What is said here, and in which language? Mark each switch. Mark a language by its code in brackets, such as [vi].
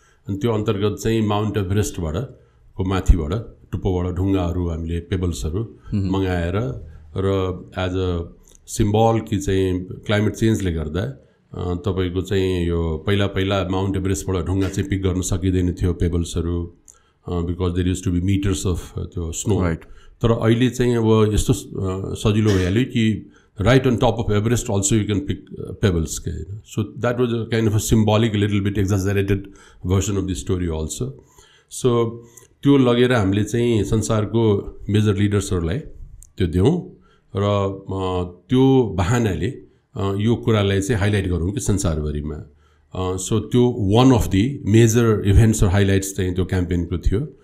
[ne] अनि त्यो अन्तर्गत चाहिँ माउन्ट एभरेस्टबाट को माथिबाट टुप्पोबाट ढुङ्गाहरू हामीले पेबल्सहरू मगाएर र [en] as a symbol [ne] कि चाहिँ क्लाइमेट चेन्जले गर्दा तपाईँको चाहिँ यो पहिला माउन्ट एभरेस्टबाट ढुङ्गा चाहिँ पिक गर्न सकिँदैन थियो पेबल्सहरू, [en] because there use to be meters of [ne] त्यो स्नो. तर अहिले चाहिँ अब यस्तो सजिलो भइहाल्यो कि [en] right on top of Everest also you can pick pebbles. So that was a kind of a symbolic, a little bit exaggerated version of the story also. [ne] So त्यो लगेर हामीले चाहिँ संसारको मेजर लिडर्सहरूलाई त्यो दियौँ र त्यो बहानाले यो कुरालाई चाहिँ हाइलाइट गरौँ कि संसारभरिमा. सो त्यो [en] one of the major events [ne] र हाइलाइट्स चाहिँ त्यो क्याम्पेनको थियो.